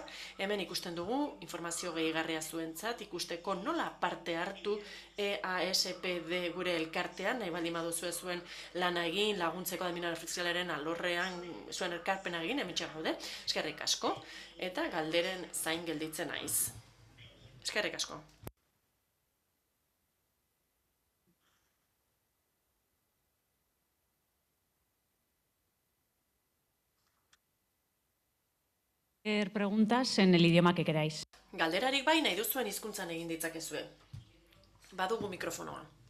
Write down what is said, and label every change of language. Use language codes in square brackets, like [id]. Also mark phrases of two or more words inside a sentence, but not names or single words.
[eu] Hemen ikusten dugu informazio gehigarria zuentzat, ikusteko nola parte hartu EASPD gure elkartean, nahi baldin baduzue zuen lana egin, laguntzeko admin ofizialaren alorrean zuen elkarpena egin, hemen gaude, eskerrik asko, eta galderen zain gelditzen naiz. Eskerrik asko. [es] Preguntas en el idioma que queráis. [eu] Galderarik bai nahi duzuen hizkuntzan egin ditzakezue. Badugu mikrofonoa.